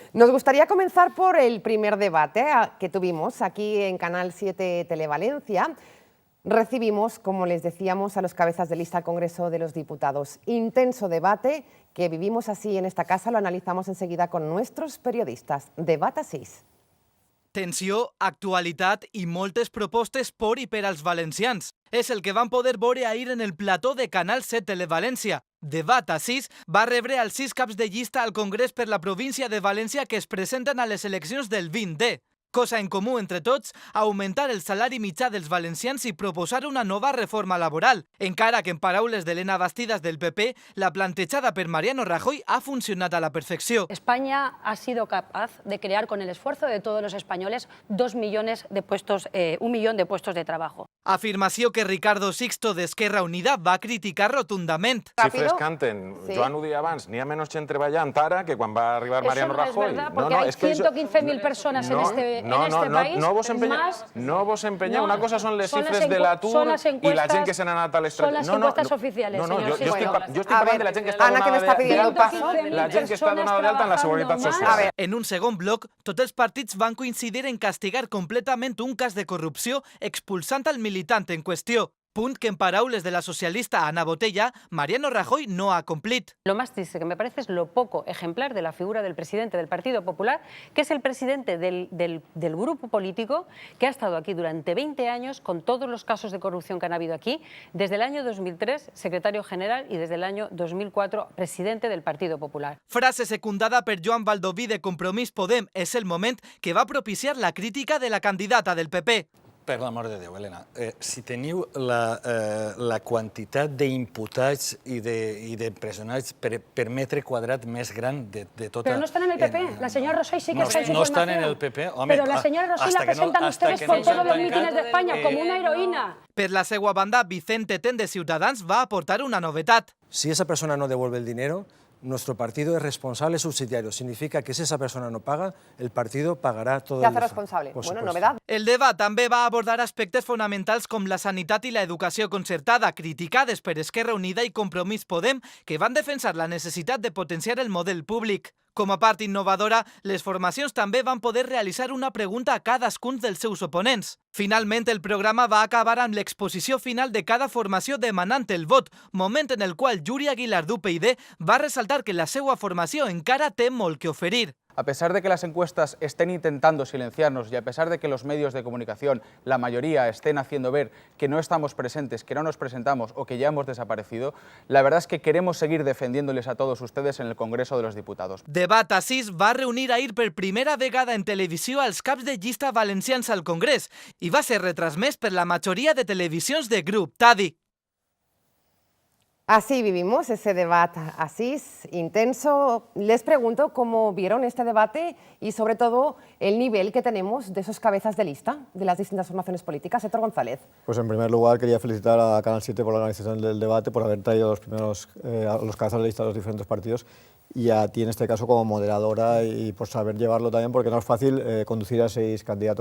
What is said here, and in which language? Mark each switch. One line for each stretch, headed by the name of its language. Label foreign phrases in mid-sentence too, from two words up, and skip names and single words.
Spanish: Nos gustaría comenzar por el primer debate que tuvimos aquí en Canal 7 Televalencia. Recibimos, como les decíamos, a los cabezas de lista al Congreso de los Diputados. Intenso debate que vivimos así en esta casa, lo analizamos enseguida con nuestros periodistas. Debate Asís.
Catalan: Tensió, actualitat i moltes propostes por i per als valencians. És el que van poder veure ahir en el plató de Canal 7 Televalència. Debat Asís va rebre els 6 caps de llista al Congrés per la província de València que es presenten a les eleccions del 20D. Cosa en comú entre tots, augmentar el salari mitjà dels valencians i proposar una nova reforma laboral, encara que en paraules d'Helena Bastidas del PP, la plantejada per Mariano Rajoy ha funcionat a la perfecció.
Spanish: España ha sido capaz de crear con el esfuerzo de todos los españoles 1 millón de puestos de trabajo.
Catalan: Afirmació que Ricardo Sixto d'Esquerra Unida va criticar rotundament. Xifres canten, sí. Joan ho deia abans, n'hi ha menys gent treballant ara que quan va arribar Mariano Rajoy.
Spanish: Eso no es verdad, porque hay 115.000 personas en este país.
Catalan: No vos empeñeu. Una cosa son les xifres de l'atur i la gent que se n'ha anat a l'estranger.
Spanish: Son las encuestas oficiales, señor.
Catalan: Jo estic parlant de la gent que està donada d'alta en la Seguretat Social. En un segon bloc, tots els partits van coincidir en castigar completament un cas de corrupció expulsant al militant en qüestió. Punt que en paraules de la socialista Ana Botella, Mariano Rajoy no ha complit.
Spanish: Lo más triste que me parece es lo poco ejemplar de la figura del presidente del Partido Popular, que es el presidente del grupo político que ha estado aquí durante 20 años con todos los casos de corrupción que han habido aquí, desde el año 2003 secretario general y desde el año 2004 presidente del Partido Popular.
Catalan: Frase secundada per Joan Baldoví de Compromís Podem és el moment que va propiciar la crítica de la candidata del PP. Per l'amor de Déu, Helena, si teniu la quantitat d'imputats i d'empresonats per metre quadrat més gran de tota...
Spanish: Pero no están en el PP, la señora Rosell sí que está en su formación. No están en el PP, home... Pero la señora Rosell la presentan ustedes por todos los mítines de España como una heroína.
Catalan: Per la seva banda, Vicente Ten de Ciutadans va aportar una novetat.
Spanish: Si esa persona no devuelve el dinero, nuestro partido es responsable subsidiario. Significa que si esa persona no paga, el partido pagará todo el... Se hace responsable. Bueno, novedad.
Catalan: El debat també va abordar aspectes fonamentals com la sanitat i l'educació concertada, criticades per Esquerra Unida i Compromís Podem, que van defensar la necessitat de potenciar el model públic. Com a part innovadora, les formacions també van poder realitzar una pregunta a cadascun dels seus oponents. Finalment, el programa va acabar amb l'exposició final de cada formació demanant el vot, moment en el qual Yuri Aguilar d'UPyD va ressaltar que la seva formació encara té molt que oferir.
Spanish: A pesar de que las encuestas estén intentando silenciarnos y a pesar de que los medios de comunicación, la mayoría, estén haciendo ver que no estamos presentes, que no nos presentamos o que ya hemos desaparecido, la verdad es que queremos seguir defendiéndoles a todos ustedes en el Congreso de los Diputados.
Catalan: Debat Asís va reunir ahir per primera vegada en televisió als caps de llista valencians al Congrés i va ser retransmès per la majoria de televisions de grup TADI.
Spanish: Así vivimos ese debate, así es, intenso. Les pregunto cómo vieron este debate y sobre todo el nivel que tenemos de esos cabezas de lista de las distintas formaciones políticas. Héctor González. Pues en primer lugar quería felicitar a Canal 7 por la organización del debate, por haber traído a los cabezas de lista de los diferentes partidos y a ti en este caso como moderadora y por saber llevarlo también, porque no es fácil conducir a 6 candidatos.